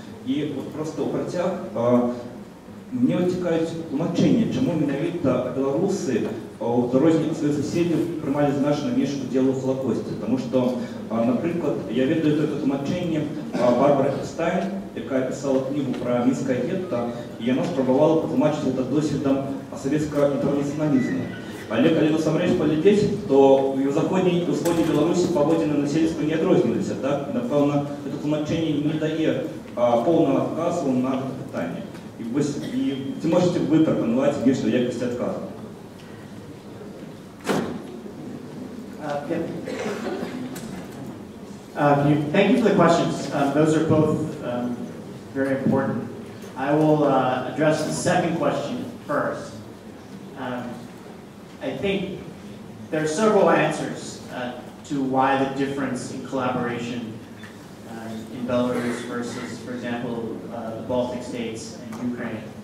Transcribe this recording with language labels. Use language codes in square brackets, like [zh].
[uk] І от просто у працях мені витікають тлумачення, чому менавіта білоруси в дорозі своїх сусідів приймали значно менше уділу в Холокості. Тому що, наприклад, я відаю таке тлумачення Барбари Епстайн, яка писала книгу про мінське гетто, і вона спробувала потлумачити це досвідом совєтського інтернаціоналізму. [be] Але коли насамрэч паглядзець, то [uk] в заходній усходній Білорусі [be] паводзіны насельніцтва не адрозніваліся, так? Напэўна, это тлумачэнне не дае поўнага адказу на гэта пытанне. І ці можете вы прапанаваць знешнюю якасць адказу? [en] Thank you for the questions. Those are both very important. I will address the second question first. I think there are several answers to why the difference in collaboration in Belarus versus, for example, the Baltic states and Ukraine.